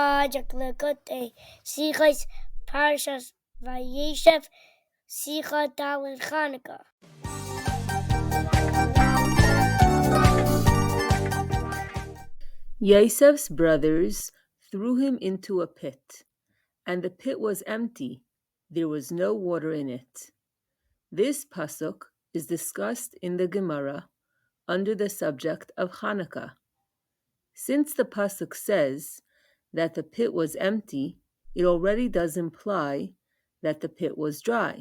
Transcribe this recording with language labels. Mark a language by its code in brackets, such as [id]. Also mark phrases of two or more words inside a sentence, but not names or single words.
[en] Project Lekute, Sichas Parshas Vayeishev, Sicha Dalin Chanukah. Yosef's brothers threw him into a pit, and the pit was empty. There was no water in it. This pasuk is discussed in the Gemara under the subject of Chanukah. Since the pasuk says that the pit was empty, it already does imply that the pit was dry.